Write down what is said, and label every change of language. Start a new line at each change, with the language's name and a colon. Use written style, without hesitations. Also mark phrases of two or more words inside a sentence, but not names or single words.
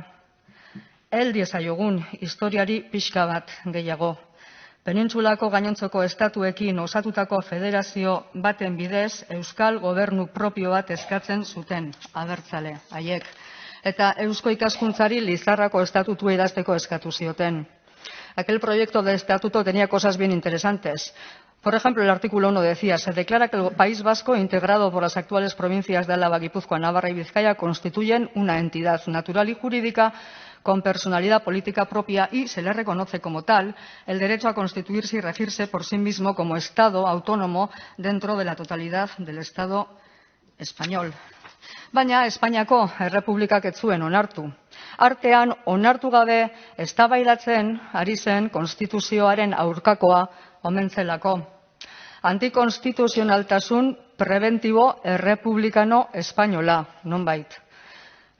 Basque: Hel diezaiogun historiari pixka bat gehiago. Penintsulako gainontzeko estatuekin osatutako federazio baten bidez euskal gobernu propio bat eskatzen zuten abertzale haiek. Eta eusko ikaskuntzari Lizarrako estatutua idazteko eskatu zioten.
Spanish: Aquel proyecto de estatuto tenía cosas bien interesantes. Por ejemplo, el artículo 1 decía: se declara que el País Vasco, integrado por las actuales provincias de Álava, Guipúzcoa, Navarra y Vizcaya, constituyen una entidad natural y jurídica con personalidad política propia y se le reconoce como tal el derecho a constituirse y regirse por sí mismo como Estado autónomo dentro de la totalidad del Estado español.
Basque: Baina Espainiako Errepublikak ez zuen onartu. Artean onartu gabe eztabaidatzen ari zen konstituzioaren aurkakoa omen zelako. Antikonstituzionaltasun prebentibo errepublikano espainola, nonbait.